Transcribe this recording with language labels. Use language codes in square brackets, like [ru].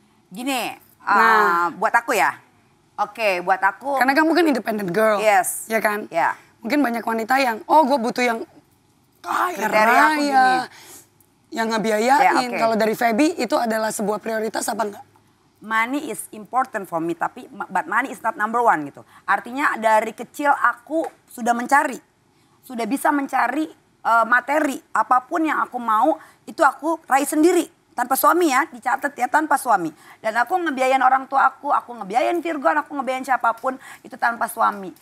[id] Gini, Nah. buat aku ya. Oke, buat aku. Karena kamu kan independent girl. [en] Yes. [id] Ya kan? Ya. Mungkin banyak wanita yang, oh gue butuh yang kaya Kriteria aku raya. gini. Yang ngebiayain. Ya, oke. Kalau dari Feby itu adalah sebuah prioritas apa enggak? [en] Money is important for me, [id] tapi [en] but money is not number one gitu. [id] Artinya dari kecil aku sudah mencari, sudah bisa mencari materi apapun yang aku mau itu aku raih sendiri tanpa suami ya, dicatat ya, tanpa suami. Dan aku ngebiayain orang tua aku ngebiayain Virgon, aku ngebiayain siapapun itu tanpa suami.